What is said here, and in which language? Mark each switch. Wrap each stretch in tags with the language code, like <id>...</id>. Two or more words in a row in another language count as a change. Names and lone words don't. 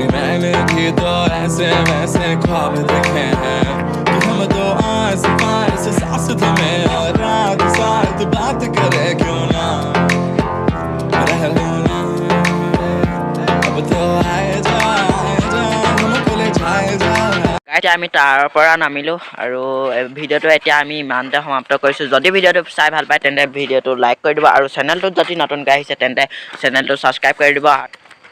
<hi>मैंने भी तो ऐसे वैसे ख्वाब देखे हैं कि हम तो आस पास सास थमे और रात साथ बात करे क्यों ना रह लो ना अब तो आए जा हमको ले जाए जा</hi> <as>এতিয়া আমি তাৰ পৰা নামিলোঁ আৰু ভিডিঅ'টো এতিয়া আমি ইমানতে সমাপ্ত কৰিছোঁ যদি ভিডিঅ'টো চাই ভাল পায় তেন্তে ভিডিঅ'টো লাইক কৰি দিব আৰু চেনেলটোত যদি নতুনকৈ আহিছে তেন্তে চেনেলটো ছাবস্ক্ৰাইব কৰি দিব</as>